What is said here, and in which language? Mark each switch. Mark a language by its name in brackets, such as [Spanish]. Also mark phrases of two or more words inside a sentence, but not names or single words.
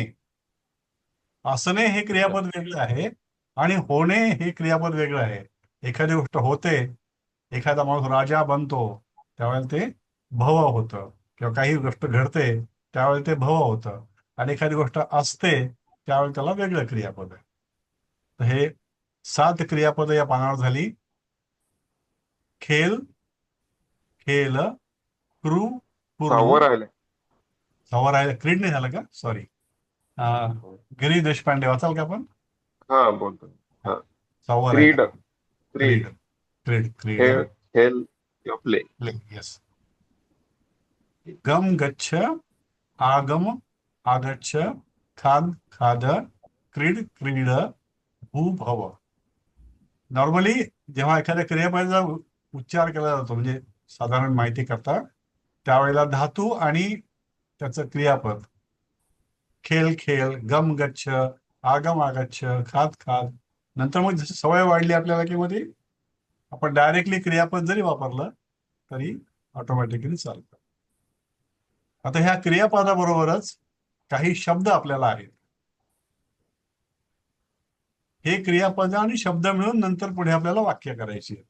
[Marathi] असणे हे क्रियापद वेगळं आहे आणि होणे हे क्रियापद वेगळं आहे. एखादी गोष्ट होते, एखादा माणूस राजा बनतो, त्यावेळेला ते भव होतं, किंवा काही गोष्ट घडते त्यावेळेला ते भव होतं, आणि एखादी गोष्ट असते त्यावेळेला त्याला वेगळं क्रियापद आहे. तर हे 7 क्रियापद या पानावर झाली. [Sanskrit] खेल, खेल, क्रू, [Marathi] सहावं राहिलंय. सवार आहे. क्रीड नाही झालं का? सॉरी. गिरीश देशपांडे वाचाल का आपण? हा बोलतो. हा सवार आहे क्रीड का? क्रीड क्रीड क्रीड खेळ खेळ किंवा प्ले. येस. [Sanskrit] गम गच्छ, आगम आगच्छ, खाद खाद, क्रीड क्रीड, भू भव. [Marathi] नॉर्मली जेव्हा एखाद्या क्रियापदाचा उच्चार केला जातो, म्हणजे साधारण माहिती करता, त्यावेळेला धातू आणि त्याचं क्रियापद, खेळ खेळ, [Sanskrit] गम गच्छ, आगम आगच्छ, खाद खाद, [Marathi] नंतर मग जशी सवय वाढली आपल्याला की मध्ये आपण डायरेक्टली क्रियापद जरी वापरलं तरी ऑटोमॅटिकली चालतं. आता ह्या क्रियापदाबरोबरच काही शब्द आपल्याला आहेत. हे क्रियापद आणि शब्द मिळून नंतर पुढे आपल्याला वाक्य करायची आहेत.